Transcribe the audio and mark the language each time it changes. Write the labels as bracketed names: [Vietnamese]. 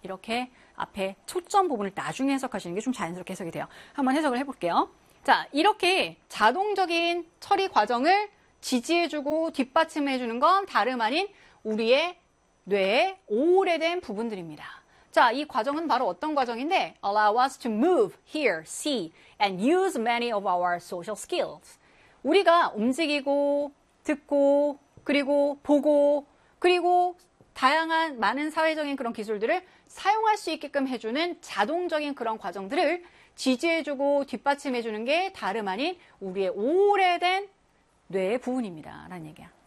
[Korean] 이렇게 앞에 초점 부분을 나중에 해석하시는 게 좀 자연스럽게 해석이 돼요. 한번 해석을 해볼게요. 자, 이렇게 자동적인 처리 과정을 지지해주고 뒷받침해주는 건 다름 아닌 우리의 뇌의 오래된 부분들입니다. 자, 이 과정은 바로 어떤 과정인데? [English] Allow us to move, hear, see, and use many of our social skills. [Korean] 우리가 움직이고, 듣고, 그리고 보고, 그리고 다양한 많은 사회적인 그런 기술들을 사용할 수 있게끔 해주는 자동적인 그런 과정들을 지지해주고 뒷받침해주는 게 다름 아닌 우리의 오래된 뇌의 부분입니다. 라는 얘기야.